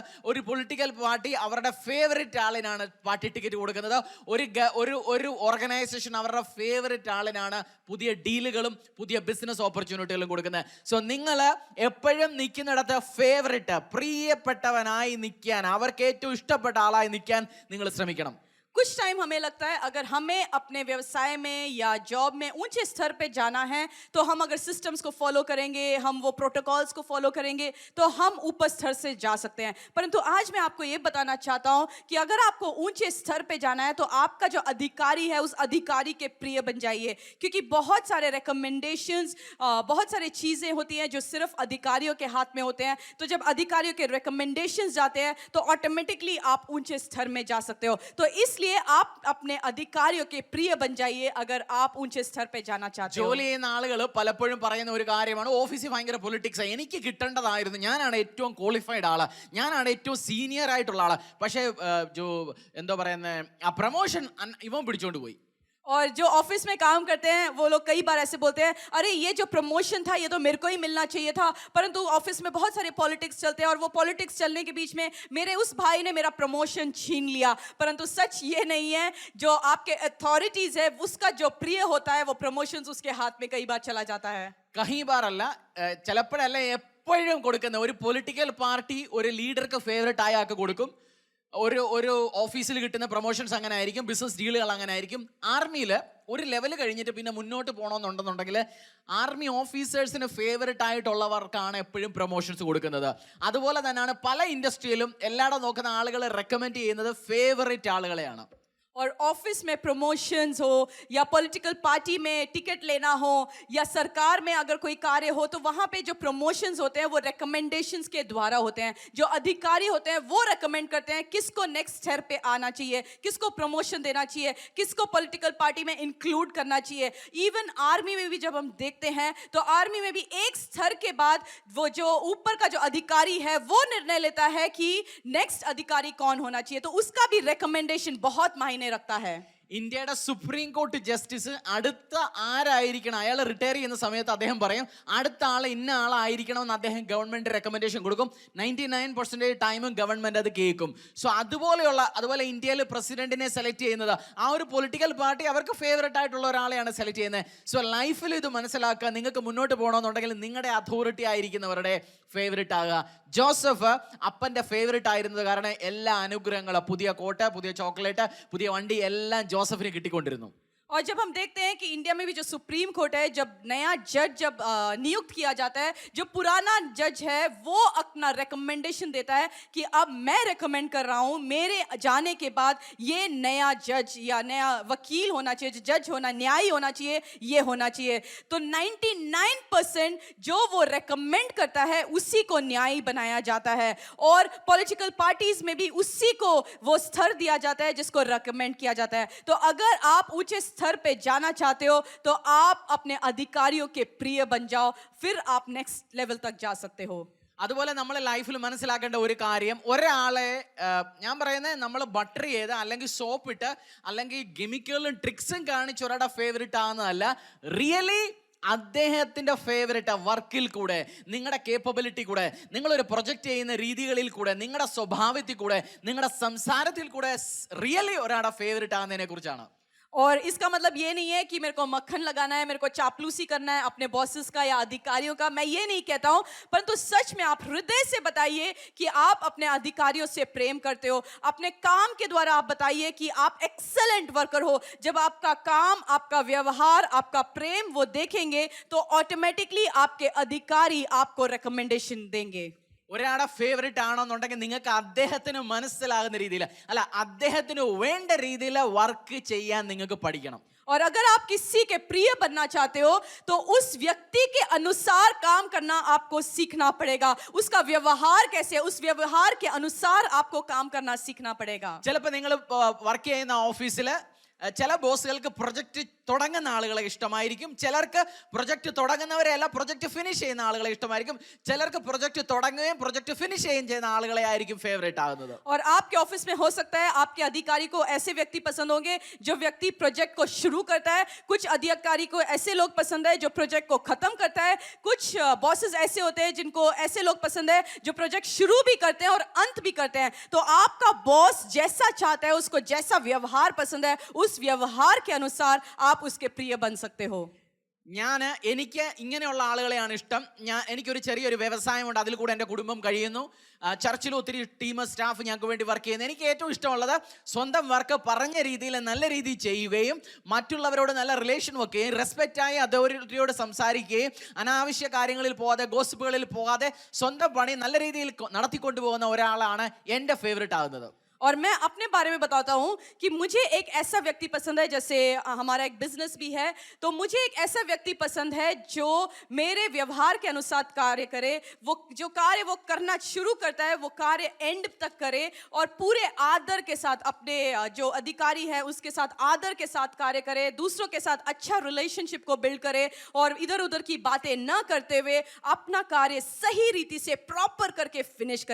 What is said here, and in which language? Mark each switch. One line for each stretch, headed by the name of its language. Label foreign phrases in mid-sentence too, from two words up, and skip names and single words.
Malayalam: ഒരു
English: political party
Malayalam: അവരുടെ ഫേവറേറ്റ് ആളിനാണ്
English: party ticket
Malayalam: കൊടുക്കുന്നത്. ഒരു ഓർഗനൈസേഷൻ അവരുടെ ഫേവറേറ്റ് ആളിനാണ് പുതിയ ഡീലുകളും പുതിയ
English: business opportunities
Malayalam: കൊടുക്കുന്നത്. സോ നിങ്ങൾ എപ്പോഴും നിൽക്കുന്നിടത്ത് ഫേവറേറ്റ്, പ്രിയപ്പെട്ടവനായി നിൽക്കാൻ, അവർക്ക് ഏറ്റവും ഇഷ്ടപ്പെട്ട ആളായി നിൽക്കാൻ നിങ്ങൾ ശ്രമിക്കണം.
Hindi: कुछ टाइम हमें लगता है अगर हमें अपने व्यवसाय में या जॉब में ऊंचे स्तर पे जाना है तो हम अगर सिस्टम्स को फॉलो करेंगे, हम वो प्रोटोकॉल्स को फॉलो करेंगे तो हम ऊपर स्तर से जा सकते हैं. परंतु आज मैं आपको ये बताना चाहता हूं कि अगर आपको ऊंचे स्तर पे जाना है तो आपका जो अधिकारी है उस अधिकारी के प्रिय बन जाइए. क्योंकि बहुत सारे रिकमेंडेशंस, बहुत सारी चीज़ें होती हैं जो सिर्फ अधिकारियों के हाथ में होते हैं. तो जब अधिकारियों के रिकमेंडेशंस जाते हैं तो ऑटोमेटिकली आप ऊंचे स्तर में जा सकते हो. तो इसलिए आप अपने अधिकारियों के प्रिय बन जाइए अगर आप ऊंचे स्तर पे जाना चाहते हो.
Malayalam: ജോലി ചെയ്യുന്ന ആളുകൾ പലപ്പോഴും പറയുന്ന ഒരു കാര്യമാണ്, ഓഫീസിൽ ഭയങ്കര പൊളിറ്റിക്സ്, എനിക്ക് കിട്ടേണ്ടതായിരുന്നു, ഞാനാണ് ഏറ്റവും ക്വാളിഫൈഡ് ആള്, ഞാനാണ് ഏറ്റവും സീനിയർ ആയിട്ടുള്ള ആള്, പക്ഷേ എന്താ പറയുന്നത് ആ പ്രൊമോഷൻ ഇവൻ പിടിച്ചോണ്ട് പോയി.
Hindi: और जो ऑफिस में काम करते हैं वो लोग कई बार ऐसे बोलते हैं, अरे ये जो प्रमोशन था ये तो मेरे को ही मिलना चाहिए था, परंतु ऑफिस में बहुत सारे पॉलिटिक्स चलते हैं और वो पॉलिटिक्स चलने के बीच में मेरे उस भाई ने मेरा प्रमोशन छीन लिया। परंतु सच ये नहीं है, जो आपके अथॉरिटीज है उसका जो प्रिय होता है वो प्रमोशंस उसके हाथ में कई बार चला जाता है।
Malayalam: കഹീ ബാറല്ല ചിലപ്പോഴല്ല എപ്പോഴും കൊടുക്കുന്ന ഒരു
English: political party
Malayalam: ഒരു ലീഡർക്ക് ഫേവറേറ്റ് ആയ ആൾക്ക് കൊടുക്കും. ഒരു ഓഫീസിൽ കിട്ടുന്ന പ്രൊമോഷൻസ് അങ്ങനെ ആയിരിക്കും,
English: business deals
Malayalam: അങ്ങനെ ആയിരിക്കും. ആർമിയിൽ ഒരു ലെവൽ കഴിഞ്ഞിട്ട് പിന്നെ മുന്നോട്ട് പോകണമെന്നുണ്ടെന്നുണ്ടെങ്കിൽ
English: army officers
Malayalam: ഫേവറേറ്റ് ആയിട്ടുള്ളവർക്കാണ് എപ്പോഴും പ്രൊമോഷൻസ് കൊടുക്കുന്നത്. അതുപോലെ തന്നെയാണ് പല ഇൻഡസ്ട്രിയിലും എല്ലായിടം നോക്കുന്ന ആളുകളെ റെക്കമെൻഡ് ചെയ്യുന്നത് ഫേവറേറ്റ് ആളുകളെയാണ്.
Hindi: और ऑफिस में प्रमोशंस हो या
English: political party
Hindi: में टिकट लेना हो या सरकार में अगर कोई कार्य हो तो वहाँ पे जो प्रमोशंस होते हैं वो रिकमेंडेशंस के द्वारा होते हैं। जो अधिकारी होते हैं वो रेकमेंड करते हैं किसको नेक्स्ट स्तर पे आना चाहिए, किसको प्रमोशन देना चाहिए, किसको
English: political party
Hindi: में इंक्लूड करना चाहिए।
English: even army
Hindi: में भी जब हम देखते हैं तो आर्मी में भी एक स्तर के बाद वो जो ऊपर का जो अधिकारी है वो निर्णय लेता है कि नेक्स्ट अधिकारी कौन होना चाहिए, तो उसका भी रिकमेंडेशन बहुत मायने रखता है।
Malayalam: ഇന്ത്യയുടെ സുപ്രീം കോടതി ജസ്റ്റിസ് അടുത്ത ആരായിരിക്കണം, അയാൾ റിട്ടയർ ചെയ്യുന്ന സമയത്ത് അദ്ദേഹം പറയും അടുത്ത ആൾ ഇന്ന ആളായിരിക്കണം എന്ന് അദ്ദേഹം
English: government recommendation
Malayalam: കൊടുക്കും. 99% ടൈമും ഗവൺമെന്റ് അത് കേൾക്കും. സോ അതുപോലെ ഇന്ത്യയിൽ പ്രസിഡന്റിനെ സെലക്ട് ചെയ്യുന്നത് ആ ഒരു
English: political party
Malayalam: അവർക്ക് ഫേവറേറ്റ് ആയിട്ടുള്ള ഒരാളെയാണ് സെലക്ട് ചെയ്യുന്നത്. സോ ലൈഫിൽ ഇത് മനസ്സിലാക്കുക, നിങ്ങൾക്ക് മുന്നോട്ട് പോകണമെന്നുണ്ടെങ്കിൽ നിങ്ങളുടെ അതോറിറ്റി ആയിരിക്കുന്നവരുടെ ഫേവറേറ്റ് ആകുക. ജോസഫ് അപ്പന്റെ ഫേവറേറ്റ് ആയിരുന്നത് കാരണം എല്ലാ അനുഗ്രഹങ്ങളും, പുതിയ കോട്ട്, പുതിയ ചോക്ലേറ്റ്, പുതിയ വണ്ടി എല്ലാം ജോസഫിന് കിട്ടിക്കൊണ്ടിരുന്നു.
Hindi: और जब हम देखते हैं कि इंडिया में भी जो सुप्रीम कोर्ट है, जब नया जज जब नियुक्त किया जाता है, जो पुराना जज है वो अपना रिकमेंडेशन देता है कि अब मैं रिकमेंड कर रहा हूँ मेरे जाने के बाद ये नया जज या नया वकील होना चाहिए, जो जज होना, न्यायी होना चाहिए, ये होना चाहिए। तो 99% जो वो रिकमेंड करता है उसी को न्यायी बनाया जाता है। और
English: political parties
Hindi: में भी उसी को वो स्तर दिया जाता है जिसको रिकमेंड किया जाता है। तो अगर आप ऊंचे स्तर पे जाना चाहते हो तो आप अपने अधिकारियों के प्रिय बन जाओ, फिर आप
English: next level
Hindi: तक जा सकते हो।
Malayalam: അതുപോലെ നമ്മളെ ലൈഫിൽ മനസ്സിലാക്കേണ്ട ഒരു കാര്യം, ഒരാളെ ഞാൻ പറയുന്നത് നമ്മൾ ബട്ടർ ചെയ്ത് അല്ലെങ്കിൽ സോപ്പ് ഇട്ട് അല്ലെങ്കിൽ ഗെമിക്കലും ട്രിക്സും കാണിച്ച് ഒരാളുടെ ഫേവറേറ്റ് ആകുന്നതല്ല. റിയലി അദ്ദേഹത്തിൻ്റെ ഫേവറേറ്റ് വർക്കിൽ കൂടെ, നിങ്ങളുടെ കേപ്പബിലിറ്റി കൂടെ, നിങ്ങളൊരു പ്രൊജക്റ്റ് ചെയ്യുന്ന രീതികളിൽ കൂടെ, നിങ്ങളുടെ സ്വഭാവത്തിൽ കൂടെ, നിങ്ങളുടെ സംസാരത്തിൽ കൂടെ റിയലി ഒരാളുടെ ഫേവറേറ്റ് ആകുന്നതിനെ കുറിച്ചാണ്.
Hindi: और इसका मतलब ये नहीं है कि मेरे को मक्खन लगाना है, मेरे को चापलूसी करना है अपने बॉसेस का या अधिकारियों का, मैं ये नहीं कहता हूँ। परंतु सच में आप हृदय से बताइए कि आप अपने अधिकारियों से प्रेम करते हो। अपने काम के द्वारा आप बताइए कि आप
English: excellent worker
Hindi: हो। जब आपका काम, आपका व्यवहार, आपका प्रेम वो देखेंगे तो ऑटोमेटिकली आपके अधिकारी आपको रिकमेंडेशन देंगे।
Malayalam: ഒരാളുടെ ഫേവറേറ്റ് ആണെന്നുണ്ടെങ്കിൽ നിങ്ങൾക്ക് അദ്ദേഹത്തിന് മനസ്സിലാകുന്ന രീതിയിൽ, അല്ല അദ്ദേഹത്തിന് വേണ്ട രീതിയിൽ വർക്ക് ചെയ്യാൻ നിങ്ങൾക്ക് പഠിക്കണം.
Hindi: और अगर आप किसी के प्रिय बनना चाहते हो तो उस व्यक्ति के अनुसार काम करना आपको सीखना पड़ेगा। उसका व्यवहार कैसे है, उस व्यवहार के अनुसार आपको काम करना सीखना पड़ेगा।
Malayalam: ചിലപ്പോൾ നിങ്ങൾ വർക്ക് ചെയ്യുന്ന ഓഫീസിൽ ചില ബോസുകൾക്ക് പ്രൊജക്റ്റ് തുടങ്ങുന്ന ആളുകളെ ഇഷ്ടമായിരിക്കും, ചിലർക്ക് പ്രൊജക്റ്റ് തുടങ്ങുന്നവരെയല്ല പ്രൊജക്റ്റ് ഫിനിഷ് ചെയ്യുന്ന ആളുകളെ ഇഷ്ടമായിരിക്കും, ചിലർക്ക് പ്രൊജക്റ്റ് തുടങ്ങുകയും പ്രൊജക്റ്റ് ഫിനിഷ് ചെയ്യുകയും ചെയ്യുന്ന ആളുകളെ ആയിരിക്കും ഫേവറേറ്റ് ആകുന്നത്.
Hindi: और आपके ऑफिस में हो सकता है आपके अधिकारी को ऐसे व्यक्ति पसंद होंगे जो व्यक्ति प्रोजेक्ट को शुरू करता है, कुछ अधिकारी को ऐसे लोग पसंद है जो प्रोजेक्ट को खत्म करता है, कुछ बॉसेस ऐसे होते हैं जिनको ऐसे लोग पसंद है जो प्रोजेक्ट शुरू भी करते हैं और अंत भी करते हैं। तो आपका बॉस जैसा चाहता है, उसको जैसा व्यवहार पसंद है, उस व्यवहार के अनुसार आप उसके प्रिय बन सकते हो।
Malayalam: എനിക്ക് ഇങ്ങനെയുള്ള ആളുകളെയാണ് ഇഷ്ടം. എനിക്കൊരു ചെറിയൊരു വ്യവസായമുണ്ട്, അതിൽ കൂടെ എൻ്റെ കുടുംബം കഴിയുന്നു. ചർച്ചിൽ ഒത്തിരി
English: team staff
Malayalam: ഞങ്ങൾക്ക് വേണ്ടി വർക്ക് ചെയ്യുന്നു. എനിക്ക് ഏറ്റവും ഇഷ്ടമുള്ളത് സ്വന്തം വർക്ക് പറഞ്ഞ രീതിയിൽ നല്ല രീതിയിൽ ചെയ്യുകയും മറ്റുള്ളവരോട് നല്ല റിലേഷൻ വെക്കുകയും റെസ്പെക്റ്റായി അതോറിറ്റിയോട് സംസാരിക്കുകയും അനാവശ്യ കാര്യങ്ങളിൽ പോകാതെ, ഗോസിപ്പുകളിൽ പോകാതെ സ്വന്തം പണി നല്ല രീതിയിൽ നടത്തിക്കൊണ്ടു പോകുന്ന ഒരാളാണ് എൻ്റെ ഫേവറേറ്റ് ആകുന്നത്.
Hindi: और मैं अपने बारे में बताता हूँ कि मुझे एक ऐसा व्यक्ति पसंद है, जैसे हमारा एक बिजनेस भी है, तो मुझे एक ऐसा व्यक्ति पसंद है जो मेरे व्यवहार के अनुसार कार्य करे। वो जो कार्य वो करना शुरू करता है वो कार्य एंड तक करे और पूरे आदर के साथ अपने जो अधिकारी है उसके साथ आदर के साथ कार्य करे, दूसरों के साथ अच्छा रिलेशनशिप को बिल्ड करे और इधर उधर की बातें न करते हुए अपना कार्य सही रीति से प्रॉपर करके फिनिश करे।